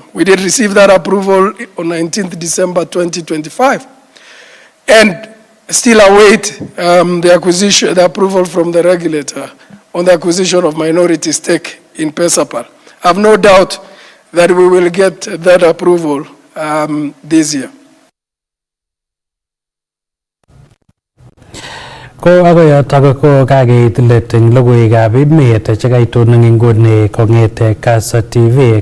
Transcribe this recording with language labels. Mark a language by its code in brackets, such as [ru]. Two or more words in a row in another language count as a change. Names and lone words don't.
[en] We did receive that approval on 19th December 2025, and still await the approval from the regulator on the acquisition of minority stake in Pesapal. I have no doubt that we will get that approval this year. [kln] Ko akoyotok ko kakeit let eng logoiwekab emet chekaitun eng inguni kong'ete Kass TV.